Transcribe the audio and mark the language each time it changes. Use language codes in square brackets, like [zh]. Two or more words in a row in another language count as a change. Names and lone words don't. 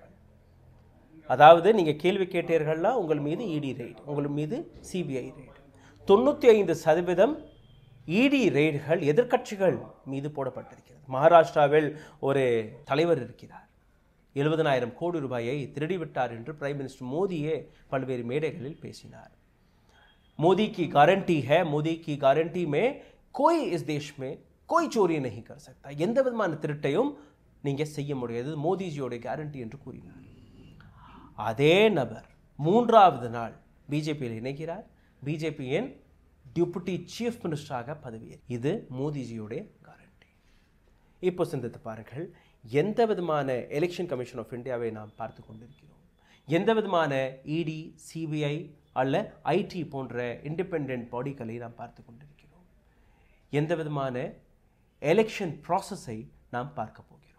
[ta] அதாவது நீங்க கேள்வி கேட்டீர்கள்னா உங்கள் மீது [en] ED raid, [ta] உங்கள் மீது [en] CBI raid. [ta] 95% [en] ED raidகள் [ta] எதிர்க்கட்சிகள் மீது போடப்பட்டிருக்கிறது. மகாராஷ்டிராவில் ஒரு தலைவர் இருக்கிறார், 70,000 கோடி ரூபாயை திருடிவிட்டார் என்று [en] Prime Minister [ta] மோடியே பல்வேறு மேடைகளில் பேசினார். [hi] मोदी की गारंटी है, मोदी की गारंटी में कोई इस देश में कोई चोरी नहीं कर सकता, [ta] எந்த விதமான திருட்டையும் நீங்க செய்ய முடியாது, மோடிஜியோட கேரண்டி என்று கூறினார். அதே நபர் மூன்றாவது நாள் பிஜேபியில் இணைகிறார், பிஜேபியின் [en] Deputy Chief Ministerஆக [ta] பதவியேற்றார். இது மோடிஜியோட கேரண்டி. இப்போ சிந்தித்து பாருங்கள், எந்த விதமான எலெக்ஷன் கமிஷன் ஆஃப் இந்தியாவை நாம் பார்த்து கொண்டிருக்கிறோம், எந்த விதமான இடி, சிபிஐ அல்ல ஐடி போன்ற [en] independent bodyகளை [ta] நாம் பார்த்து கொண்டிருக்கிறோம், எந்த விதமான [en] election processஐ [ta] நாம் பார்க்க போகிறோம்.